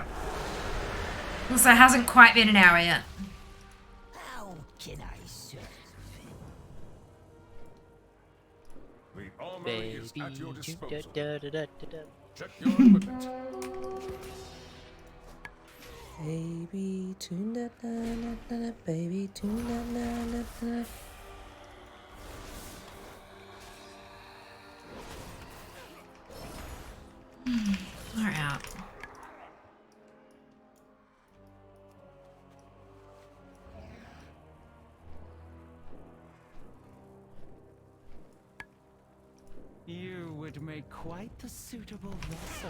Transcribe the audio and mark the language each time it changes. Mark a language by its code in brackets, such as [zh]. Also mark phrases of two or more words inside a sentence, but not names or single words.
[en] Also, it hasn't quite been an hour yet. How can I serve? The armory is at your disposal. Check Da. your equipment. Baby tuna na na na, baby tuna na na na. Far out. You would make quite a suitable vessel.